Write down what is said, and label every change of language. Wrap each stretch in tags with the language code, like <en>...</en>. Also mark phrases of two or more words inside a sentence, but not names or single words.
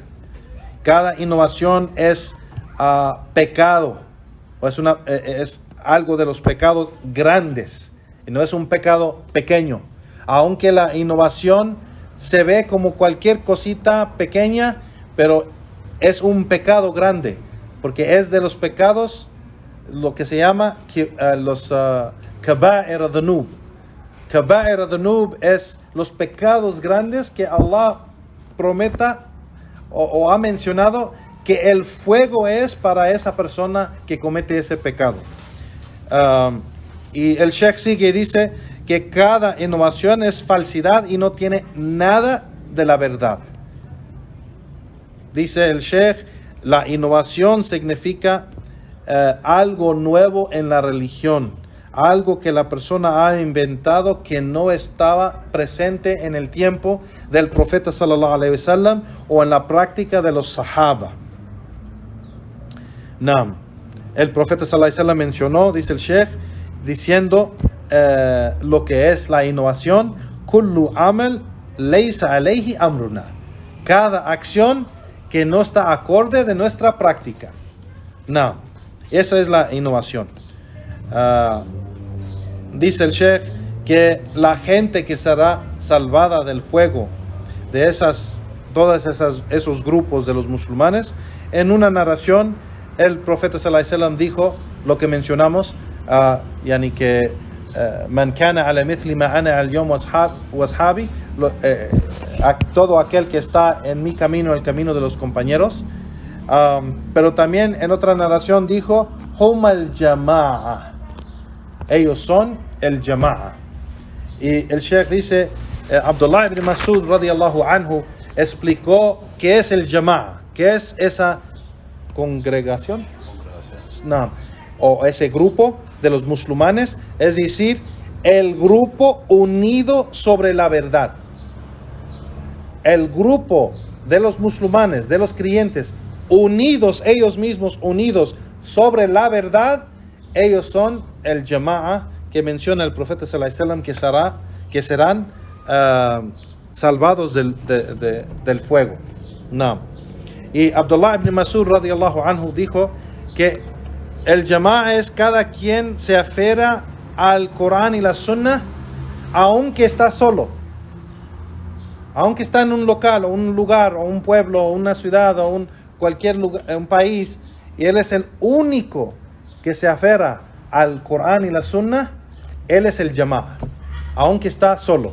<es>Cada innovación es pecado, o es algo de los pecados grandes, y no es un pecado pequeño. Aunque la innovación se ve como cualquier cosita pequeña, pero es un pecado grande, porque es de los pecados lo que se llama los</es> <ar>كبائر الذنوب. كبائر الذنوب</ar> <es>es los pecados grandes que Allah prometa o ha mencionado que el fuego es para esa persona que comete ese pecado. Y el Sheikh sigue y dice que cada innovación es falsidad y no tiene nada de la verdad. Dice el Sheikh, la innovación significa algo nuevo en la religión, algo que la persona ha inventado que no estaba presente en el tiempo del profeta</es> <ar>صلى الله عليه وسلم</ar> <es>o en la práctica de los sahaba. El profeta</es> <ar>صلى الله عليه وسلم</ar> <es>mencionó, dice el Sheikh, diciendo lo que es la innovación:</es> <ar>كل عمل ليس عليه أمرنا.</ar> <es>Cada acción que no está acorde de nuestra práctica. Esa es la innovación. Dice el Sheikh que la gente que será salvada del fuego de esos grupos de los musulmanes, en una narración el profeta</es> <ar>صلى الله عليه وسلم</ar> <es>dijo lo que mencionamos, yani que</es> <ar>من كان على مثل ما أنا اليوم وأصحابي,</ar> <es>todo aquel que está en mi camino, el camino de los compañeros. Pero también en otra narración dijo</es> <ar>هم الجماعة,</ar> <es>ellos son el jama'a. Y el Sheikh dice, Abdullah ibn Mas'ud</es> <ar>رضي الله عنه</ar> <es>explicó qué es el jama'a, qué es esa congregación, o ese grupo de los musulmanes, es decir, el grupo unido sobre la verdad. El grupo de los musulmanes, de los creyentes, unidos, ellos mismos unidos sobre la verdad, ellos son el jama'a que menciona el profeta</es> <ar>صلى الله عليه وسلم</ar> <es>que serán salvados del fuego. Y Abdullah ibn Mas'ud</es> <ar>رضي الله عنه</ar> <es>dijo que el jama'a es cada quien se aferra al Corán y la Sunna, aunque está solo, aunque está en un local o un lugar o un pueblo o una ciudad o cualquier lugar, un país, y él es el único que se aferra al Corán y la Sunna, él es el jama'a, aunque está solo.</es>